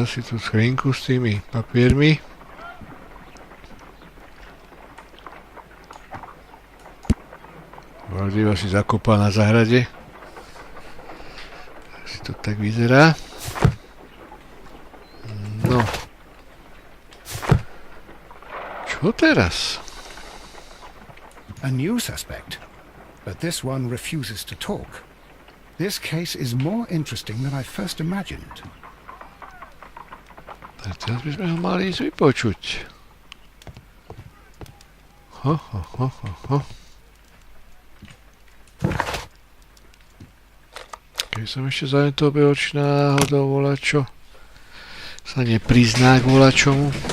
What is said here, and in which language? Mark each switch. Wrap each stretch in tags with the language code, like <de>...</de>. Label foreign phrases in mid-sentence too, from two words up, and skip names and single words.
<sk>Asi tú schrínku s tými papiermi. Valdiva si zakopal na záhrade. Asi to tak vyzerá. No. Čo teraz?</sk> <en>A new suspect, but this one refuses to talk. This case is more interesting than I first imagined.</en> <sk>Tak teraz by sme ho mali ísť vypočuť. Keď som ešte zanetol behoč náhodou volačo, sa neprizná k volačomu.</sk>